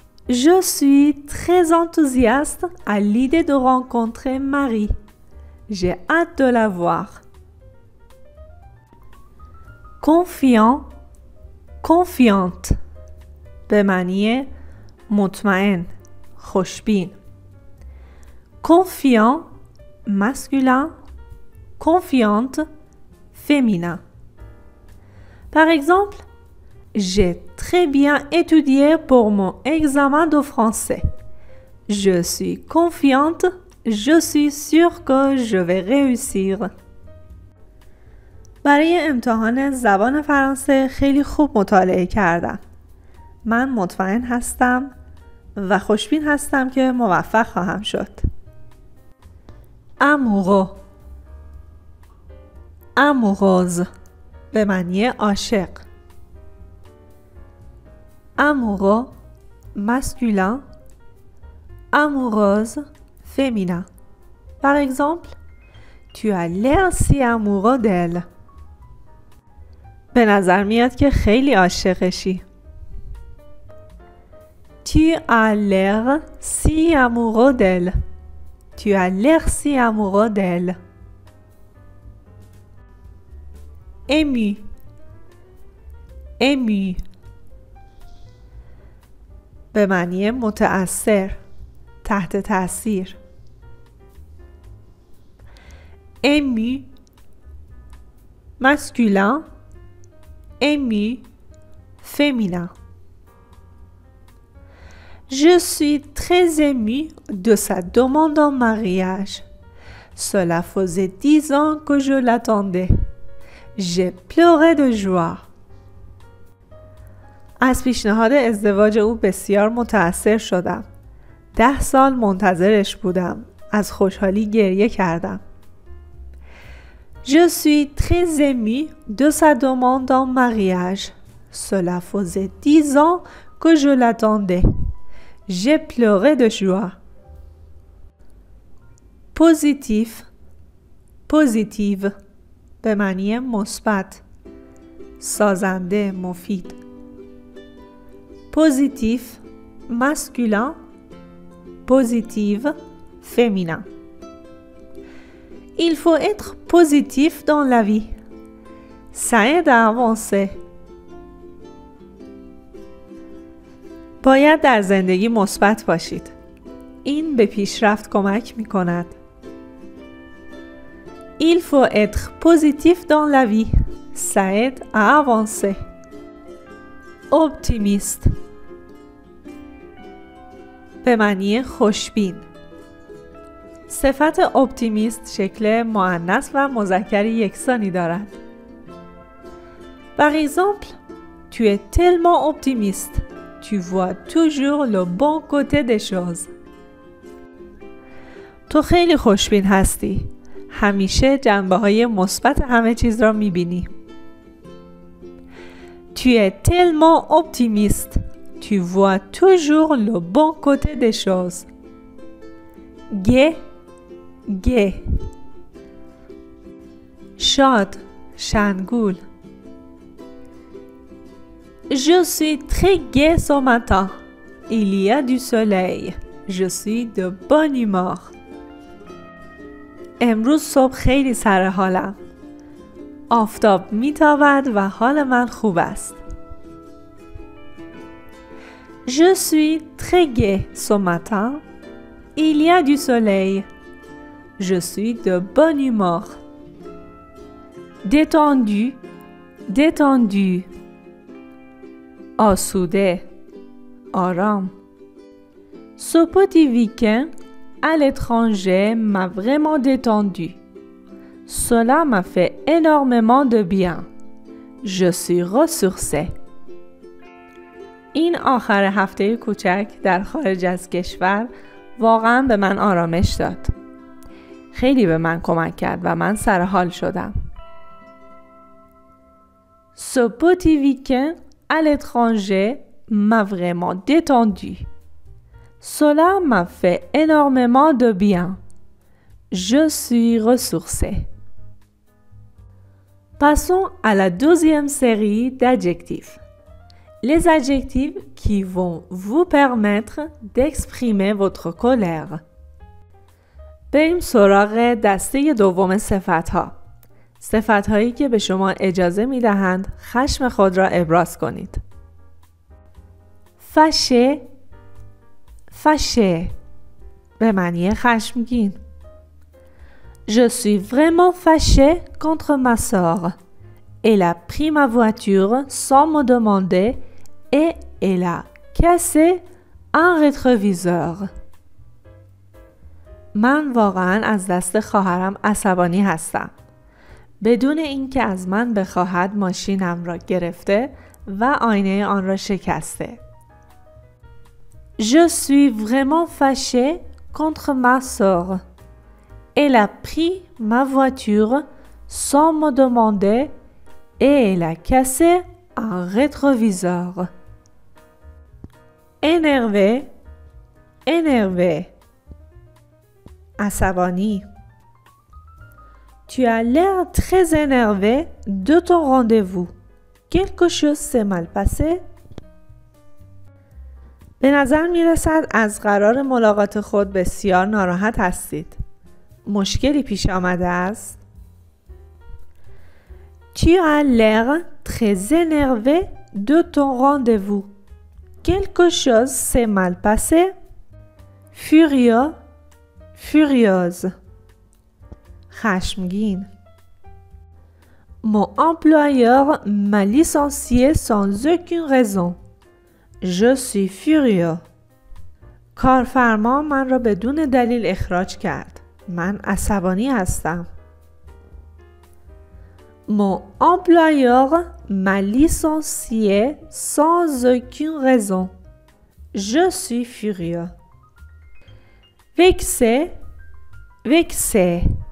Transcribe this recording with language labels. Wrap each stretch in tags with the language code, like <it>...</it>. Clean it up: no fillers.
<fr>Je suis très enthousiaste à l'idée de rencontrer Marie. J'ai hâte de la voir.</fr> <fa>Confiant, confiante به معنی مطمئن، خوشبین.</fa> <fr>Confiant masculin, confiante féminin. Par exemple, j'ai très bien étudié pour mon examen de français. Je suis confiante, je suis sûre que je vais réussir.</fr> <fa>برای امتحان زبان فرانسه خیلی خوب مطالعه کردم. من مطمئن هستم و خوشبین هستم که موفق خواهم شد. amoureux amoureuse به معنی عاشق.</fa> <fr>amoureux masculin, amoureuse féminin. Par exemple, tu as l'air si amoureux d'elle.</fr> <fa>به نظر میاد که خیلی عاشقشی.</fa> <fr>Tu as l'air si amoureux d'elle. Tu as l'air si amoureux d'elle. Ému. Ému.</fr> <fa>به معنی متأثر، تحت تأثیر.</fa> <fr>ému masculin, ému féminin. Je suis très émue de sa demande en mariage. Cela faisait 10 ans que je l'attendais. J'ai pleuré de joie.</fr> <fa>از پیشنهاد ازدواج او بسیار متأثر شدم. 10 سال منتظرش بودم. از خوشحالی گریه کردم.</fa> <fr>Je suis très émue de sa demande en mariage. Cela faisait 10 ans que je l'attendais. J'ai pleuré de joie.</fr> <fa>Positif, positive به معنی مثبت، سازنده، مفید.</fa> <fr>Positif masculin, positive féminin. Il faut être positif dans la vie. Ça aide à avancer.</fr> <fa>باید در زندگی مثبت باشید. این به پیشرفت کمک می کند.</fa> <fr>Il faut être positif dans la vie. Ça aide à avancer.</fr> <fa>Optimiste به معنی خوشبین. صفت اپتیمیست شکل مؤنث و مذکر یکسانی دارد.</fa> <fr>Par exemple, tu es tellement optimiste. Tu vois toujours le bon côté des choses.</fr> <fa>تو خیلی خوشبین هستی. همیشه جنبه‌های مثبت همه چیز را می‌بینی.</fa> <fr>Tu es tellement optimiste. Tu vois toujours le bon côté des choses. gai, gai.</fr> <fa>شاد، شنگول.</fa> <fr>Je suis très gai ce matin. Il y a du soleil. Je suis de bonne humeur.</fr> <fa>امروز صبح خیلی سر حالم. آفتاب میتابد و حال من خوب است.</fa> <fr>Je suis très gai ce matin. Il y a du soleil. Je suis de bonne humeur. Détendu, détendu.</fr> <fa>آسوده، آرام.</fa> <fr>Ce petit week-end à l'étranger m'a vraiment détendu. Cela m'a fait énormément de bien. Je suis ressourcée.</fr> <fa>این آخر هفته کوچک در خارج از کشور واقعا به من آرامش داد. خیلی به من کمک کرد و من سرحال شدم.</fa> <fr>Ce petit week-end à l'étranger m'a vraiment détendu. Cela m'a fait énormément de bien. Je suis ressourcée. Passons à la deuxième série d'adjectifs. Les adjectifs qui vont vous permettre d'exprimer votre colère.</fr> <fa>بریم سراغ دسته دوم صفت‌ها. صفت‌هایی که به شما اجازه می‌دهند خشم خود را ابراز کنید. fâché، fâché به معنی خشمگین.</fa> <fr>Je suis vraiment fâché contre ma sœur. Elle a pris ma voiture sans me demander et elle a cassé un rétroviseur.</fr> <fa>من واقعاً از دست خواهرم عصبانی هستم. بدون اینکه از من بخواهد ماشینم را گرفته و آینه آن را شکسته.</fa> <fr>Je suis vraiment fâché contre ma sœur. Elle a pris ma voiture sans me demander et elle a cassé un rétroviseur. Énervé, énervé. عصبانی. Tu as l'air très énervé de ton rendez-vous. Quelque chose s'est mal passé?</fr> <fa>به نظر می رسد از قرار ملاقات خود بسیار ناراحت هستید. مشکلی پیش آمده است؟</fa> <fr>Tu as l'air très énervé de ton rendez-vous. quelque chose s'est mal passé. Furieux, furieuse. خشمگین. Mon employeur m'a licencié sans aucune raison. Je suis furieux.</fr> <fa>کارفرما من را بدون دلیل اخراج کرد. من عصبانی هستم.</fa> <fr>Mon employeur m'a licencié sans aucune raison. Je suis furieux. Vexé, vexé.</fr>